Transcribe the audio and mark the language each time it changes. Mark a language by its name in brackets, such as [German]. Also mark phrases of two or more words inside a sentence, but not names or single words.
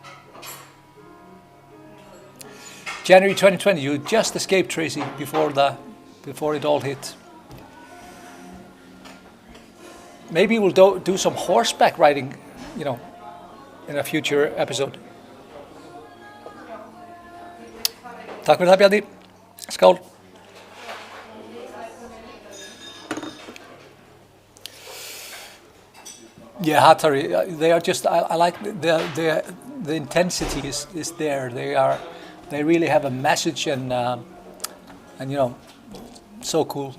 [English] January 2020, you just escaped, Tracy, before it all hit. Maybe we'll do some horseback riding, in a future episode. [Icelandic] Takk fyrir það, Bjarni. Skál. [English] Yeah, Hatari. They are just. I like the intensity is there. They really have a message and so cool.